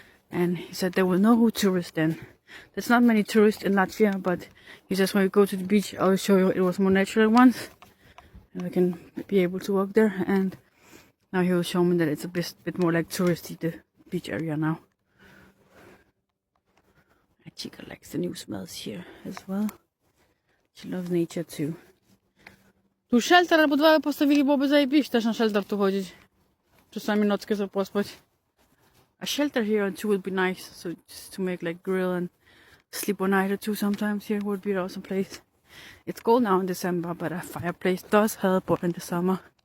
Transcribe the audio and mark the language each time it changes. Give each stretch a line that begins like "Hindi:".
English: And he said there were no tourists then. There's not many tourists in Latvia, but he says when we go to the beach, I'll show you it was more natural ones. And I can be able to walk there. And now he will show me that it's a bit more like touristy, the beach area now. And Chica likes the new smells here as well. She loves nature too.
Polish: Tu shelter albo dwa postawili, byłoby zajebiście też na shelter tu chodzić. Czasami nockę sobie pospać.
English: A shelter here too would be nice, so just to make like grill and sleep one night or two sometimes here would be an awesome place. It's cold now in December, but a fireplace does help or in the summer.